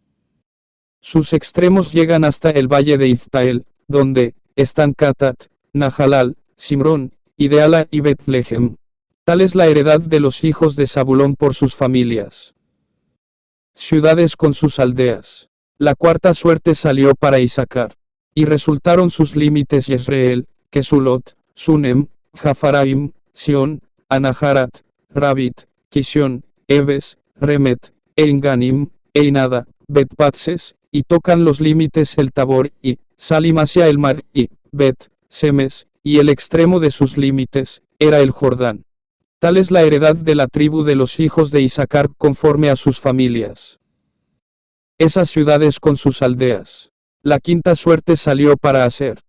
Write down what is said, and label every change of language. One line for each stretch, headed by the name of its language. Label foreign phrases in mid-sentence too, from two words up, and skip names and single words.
Spanish: Sus extremos llegan hasta el valle de Iftael, donde están Catat, Nahalal, Simrón, Ideala y Betlehem. Tal es la heredad de los hijos de Zabulón por sus familias. Ciudades con sus aldeas. La cuarta suerte salió para Isaacar. Y resultaron sus límites Yezreel, Kesulot, Sunem, Jafaraim, Sión, Anaharat, Rabit, Kisión, Ebes, Remet, Einganim, Einada, Bet-Patses, y tocan los límites el Tabor, y Salim hacia el mar, y Bet-Semes, y el extremo de sus límites era el Jordán. Tal es la heredad de la tribu de los hijos de Isaacar conforme a sus familias. Esas ciudades con sus aldeas. La quinta suerte salió para Aser.